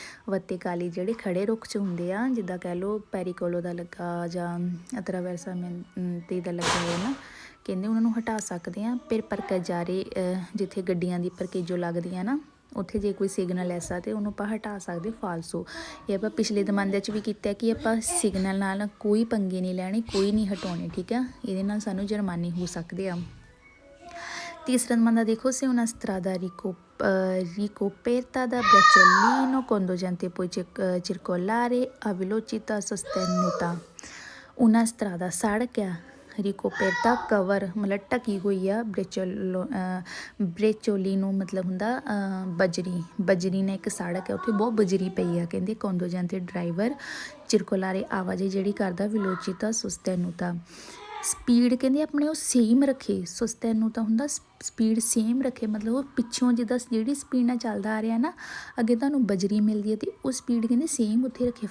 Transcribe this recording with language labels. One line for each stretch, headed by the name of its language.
Punjabi: ਵੱਤੇਕਾਲੀ ਜਿਹੜੇ ਖੜੇ ਰੁੱਖ 'ਚ ਹੁੰਦੇ ਆ, ਜਿੱਦਾਂ ਕਹਿ ਲਓ ਪੈਰੀਕੋਲੋ ਦਾ ਲੱਗਾ ਜਾਂ ਅਤਰਾਵੈਰਸਾਮੈਂਟੀ ਦਾ ਲੱਗਾ ਹੋਇਆ ਨਾ, ਕਹਿੰਦੇ ਉਹਨਾਂ ਨੂੰ ਹਟਾ ਸਕਦੇ ਆ। ਫਿਰ ਪਰਕਜਾਰੇ ਜਿੱਥੇ ਗੱਡੀਆਂ ਦੀ ਪਰਕੇਜੋ ਲੱਗਦੀਆਂ ਨਾ, ਉੱਥੇ ਜੇ ਕੋਈ ਸਿਗਨਲ ਐਸਾ ਤਾਂ ਉਹਨੂੰ ਆਪਾਂ ਹਟਾ ਸਕਦੇ, ਫਾਲਸੋ। ਇਹ ਆਪਾਂ ਪਿਛਲੇ ਦਮਾਂਦੇ 'ਚ ਵੀ ਕੀਤਾ ਕਿ ਆਪਾਂ ਸਿਗਨਲ ਨਾਲ ਕੋਈ ਪੰਗੇ ਨਹੀਂ ਲੈਣੇ, ਕੋਈ ਨਹੀਂ ਹਟਾਉਣੇ, ਠੀਕ ਆ, ਇਹਦੇ ਨਾਲ ਸਾਨੂੰ ਜੁਰਮਾਨੇ ਹੋ ਸਕਦੇ ਆ। ਤੀਸਰਾ ਦਮਾਂਦਾ ਦੇਖੋ,
Italian: ਸੇ una strada ricoperta da bracciolino conducente puoi circolare a velocità sostenuta। una strada
Punjabi: ਸੜਕ ਆ, ਰਿਕੋਪੇਰਤਾ ਕਵਰ ਮਤਲਬ ਢਕੀ ਹੋਈ ਆ, ਬ੍ਰੇਚੋਲੀ ਨੂੰ ਮਤਲਬ ਹੁੰਦਾ ਬਜਰੀ ਨੇ ਇੱਕ ਸੜਕ ਹੈ, ਉੱਥੇ ਬਹੁਤ ਬਜਰੀ ਪਈ ਆ। ਕਹਿੰਦੇ ਕੰਦੋਜੈਂਤੇ ਡਰਾਈਵਰ ਚਿਰਕੋਲਾਰੇ ਆਵਾਜਾਈ ਜਿਹੜੀ ਕਰਦਾ, ਵਿਲੋਚਿਤਾ ਸੁਸਤੈਨੂਤਾ ਸਪੀਡ ਕਹਿੰਦੇ ਆਪਣੇ ਉਹ ਸੇਮ ਰੱਖੇ, ਸੁਸਤੈਨੂਤਾ ਹੁੰਦਾ ਸਪੀਡ ਸੇਮ ਰੱਖੇ, ਮਤਲਬ ਉਹ ਪਿੱਛੋਂ ਜਿੱਦਾਂ ਜਿਹੜੀ ਸਪੀਡ ਨਾਲ ਚੱਲਦਾ ਆ ਰਿਹਾ ਨਾ, ਅੱਗੇ ਤੁਹਾਨੂੰ ਬਜਰੀ ਮਿਲਦੀ ਹੈ ਅਤੇ ਉਹ ਸਪੀਡ ਕਹਿੰਦੇ ਸੇਮ ਉੱਥੇ ਰੱਖੇ।